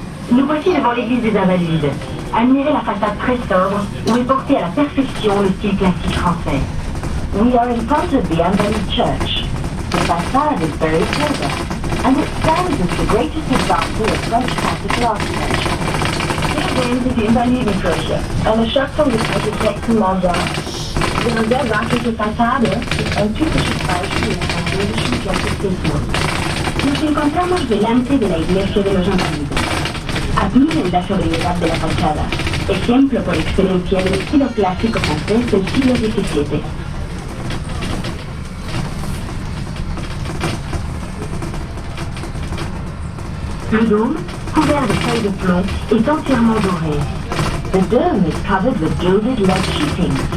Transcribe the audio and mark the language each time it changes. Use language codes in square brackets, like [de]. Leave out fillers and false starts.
[fr] Nous voici devant l'église des Invalides. Admirez la façade très sobre où est porté à la perfection le style classique français. [en] We are in front of the Invalid Church. The facade is very clever, and it stands as the greatest example of French classical architecture. [de] Hier sehen Sie die Invalidenkirche, eine Schöpfung des Architekten Mondin. Ihre sehr sachliche Fassade ist ein typisches Beispiel des französischen Klassizismus. [es] Nos encontramos delante de la iglesia de los Invalidos. Admiren la sobriedad de la fachada, ejemplo por excelencia del estilo clásico francés del siglo XVII. [fr] Le dôme, couvert de feuilles de plomb, est entièrement doré. [en] The dome is covered with gilded lead sheeting.